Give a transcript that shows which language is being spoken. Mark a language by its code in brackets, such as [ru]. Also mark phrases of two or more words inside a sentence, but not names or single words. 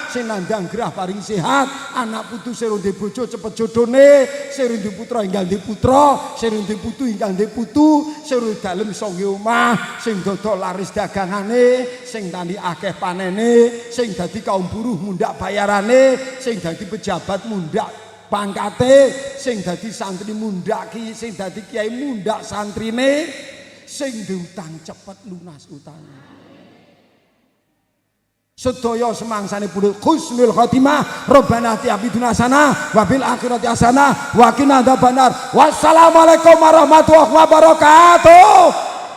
[jv] sing nandang gerah paring sehat, anak putu sing ndek bojo cepet jodone, sing ndek putra enggal ndek putra, sing ndek putu enggal ndek putu, sing dalem iso nggih omah, sing dodol laris dagangane, sing tani akeh panene, sing dadi kaum buruh mundak bayarane, sing dadi pejabat mundak pangkate, sing dadi santri mundak ki, sing dadi kiai mundak santrine, sing diutang cepet lunas utangnya. Sedaya semangsane pundhut [ar] حسن الخاتمة. ربنا آتنا في الدنيا حسنة وفي الآخرة حسنة وقنا عذاب النار. والسلام عليكم ورحمة الله وبركاته.